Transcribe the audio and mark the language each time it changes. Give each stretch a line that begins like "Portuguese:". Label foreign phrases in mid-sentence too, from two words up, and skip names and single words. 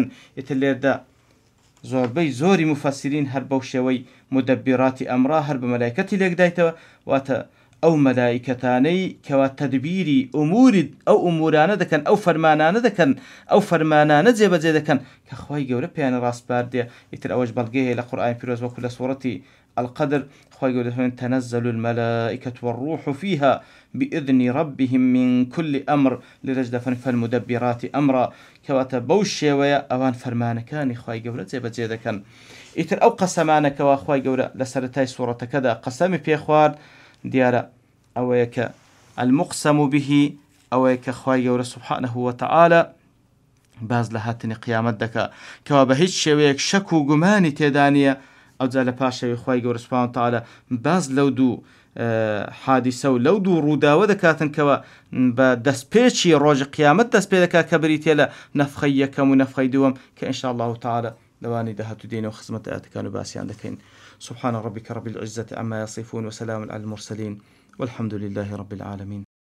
Central Kurdish: ئیتر لێرەدا زۆربەی زۆری مفەسرین هەر بەو شێوەی مدبراتی ئەمرا هەر بە مەلایکەتی لێکدایتەوە واتە ئەو مەلایکەتانەی کەوا تەدبیری ئەو ئومورانە دەکەن ئەو فەرمانانە دەکەن ئەو فەرمانانە جێبەجێ دەکەن کە خوای گەورە پێیان ڕاستپاردێ ئیتر ئەوەش بەڵگەیە لە قورئانی پیرۆز وەکو لە سوورەتی القدر خوای گەورە دەفەرمێت
Arabic: تەنەزەل المەلائکەة والروح فيها بإذن ربهم من كل أمر
Central Kurdish: لێرەش دەفەرمێت
Arabic: فالمدبرات أمرا
Central Kurdish: کەواتە بەو شێوەیە ئەوان فەرمانەکانی خوای گەورە جێبەجێ دەکەن. ئیتر ئەو قەسەمانەکەوە خوای گەورە لە سەرەتای سوورەتەکەدا قەسەمی پێخوارد دیارە ئەوەیە کە
Arabic: المقسم به
Central Kurdish: ئەوەیە کە خوای گەورە
Arabic: سوبحانەهو وتەعالە
Central Kurdish: باز لە هاتنی قیامەت دەکا کەوا بە هیچ شێوەیەک شەک و گومانی تێدا نیە ئەوجا لە پاشەوی خوای گەورە
Arabic: سوبحانەهو وتەعالە
Central Kurdish: باز لەو دوو حادیسە و لەو دوو ڕووداوە دەکاتن کەوە بە دەستپێکی ڕۆژی قیامەت دەست پێ دەکات کە بریتێ لە نەفخەی یەکەم و نەفخەی دووەم کە
Arabic: ئینشاء الله تعالى
Central Kurdish: لەوانی داهاتوو دێنەوە خزمەت ئاەتەکان و باسییان دەکەین.
Arabic: سبحان ربك رب العزة عما يصفون وسلام على المرسلين والحمد لله رب العالمين.